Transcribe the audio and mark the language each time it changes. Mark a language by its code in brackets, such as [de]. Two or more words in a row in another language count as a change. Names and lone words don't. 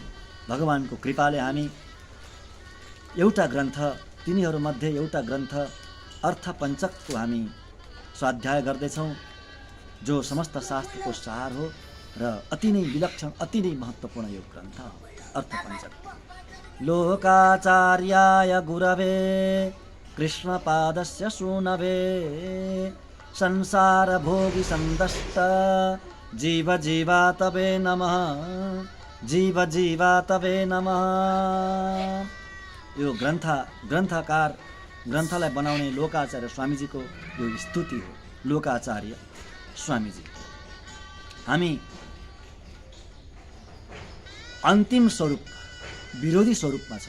[ne] भगवानको कृपाले हामी एउटा ग्रन्थ, तिनीहरूमध्ये एउटा ग्रन्थ अर्थपञ्चकको हामी स्वाध्याय गर्दैछौँ, जो समस्त शास्त्रको सार हो र अति नै विलक्षण, अति नै महत्त्वपूर्ण यो ग्रन्थ हो अर्थपञ्चक। [sa] लोकाचार्याय गुरवे कृष्णपादस्य सूनवे संसार भोगी संदष्ट जीव जीवा तवे नमः, जीव जीवा तवे नमः। [ne] यो ग्रन्थलाई बनाउने लोकाचार्य स्वामीजीको यो स्तुति हो। लोकाचार्य स्वामीजी। हामी अन्तिम स्वरूप, विरोधी स्वरूपमा छौँ।